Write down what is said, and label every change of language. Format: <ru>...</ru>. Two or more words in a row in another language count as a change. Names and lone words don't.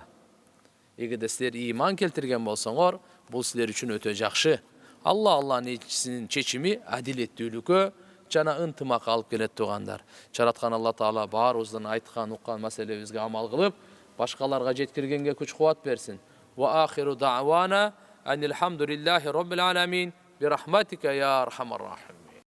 <ky>Эгерде силер ыйман келтирген болсоңор, бул силер үчүн өтө жакшы. Алланын элчисинин чечими адилеттүүлүккө жана ынтымакка алып келет тугандар. Жараткан Алла Таала баарыбыздын айткан, уккан маселебизге амал кылып, башкаларга жеткиргенге күч кубат берсин.</ky> <ar>وآخر دعوانا أن الحمد لله رب العالمين برحمتك يا أرحم الراحمين.</ar>